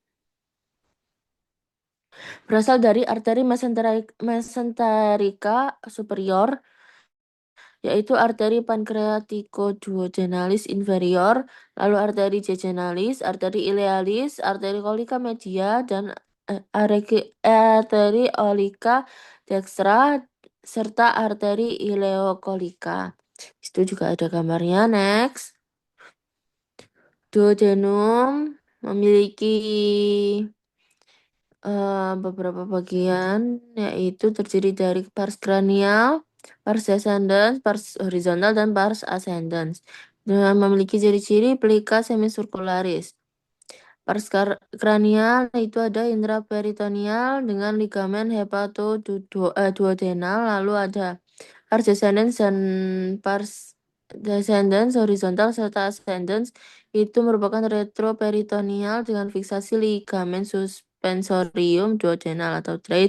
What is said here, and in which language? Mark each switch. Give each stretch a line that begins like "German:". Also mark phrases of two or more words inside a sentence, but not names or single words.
Indonesian: Berasal dari arteri mesenterica superior, yaitu arteri pancreaticoduodenalis inferior, lalu arteri jejunalis, arteri ilealis, arteri colica media, dan arteri colica dextra, serta arteri ileocolica. Itu juga ada gambarnya. Next. Duodenum memiliki beberapa bagian, yaitu terdiri dari pars cranial, pars descendens, pars horizontal, dan pars ascendens. Dengan memiliki ciri-ciri pelika semicircularis. Pars kranial itu ada intraperitoneal dengan ligamen hepatoduodenal, lalu ada pars descendens dan pars descendens horizontal serta ascendens itu merupakan retroperitoneal dengan fiksasi ligamen suspensorium duodenal atau TRACE.